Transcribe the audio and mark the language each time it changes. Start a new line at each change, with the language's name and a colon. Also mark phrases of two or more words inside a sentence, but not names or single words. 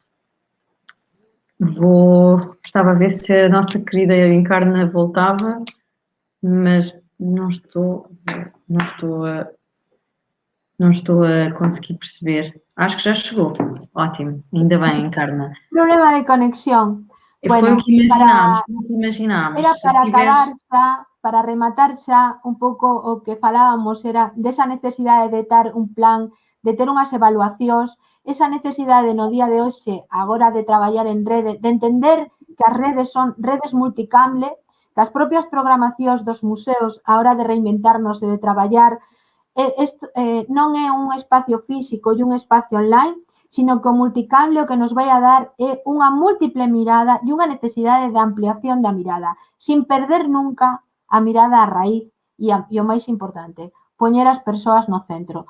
Portuguese: Estava a ver se a nossa querida Encarna voltava, mas não estou a conseguir perceber. Acho que já chegou. Ótimo, ainda bem, Encarna.
Galician: Problema de conexión.
Portuguese: Foi o que imaginámos.
Galician: Era para acabar xa, para rematar xa un pouco o que falábamos, era desa necesidade de ter un plan, de ter unhas evaluacións, esa necesidade no día de hoxe, agora de traballar en rede, de entender que as redes son redes multicamle, que as propias programacións dos museos, a hora de reinventarnos e de traballar, non é un espacio físico e un espacio online, sino que o multicamle o que nos vai a dar é unha múltiple mirada e unha necesidade de ampliación da mirada, sin perder nunca a mirada a raíz e o máis importante, poñer as persoas no centro.